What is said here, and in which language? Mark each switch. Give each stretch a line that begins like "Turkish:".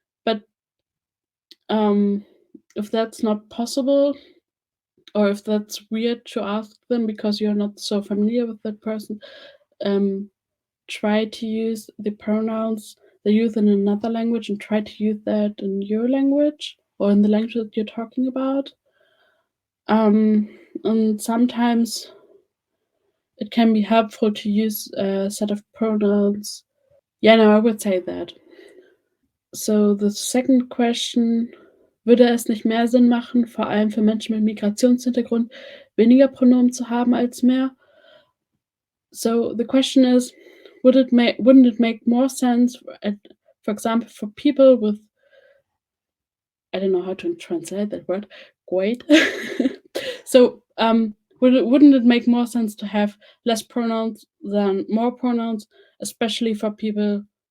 English: But if that's not possible, or if that's weird to ask them because you're not so familiar with that person, try to use the pronouns they use in another language and try to use that in your language or in the language that you're talking about. And sometimes it can be helpful to use a set of pronouns. Yeah, no, I would say that. So the second question,
German: würde es nicht mehr Sinn machen, vor allem für Menschen mit Migrationshintergrund, weniger Pronomen zu haben als mehr?
English: So the question is, wouldn't it make more sense, for example, for people with, I don't know how to translate that word, great. So wouldn't it make more sense to have less pronouns than more pronouns, especially for people?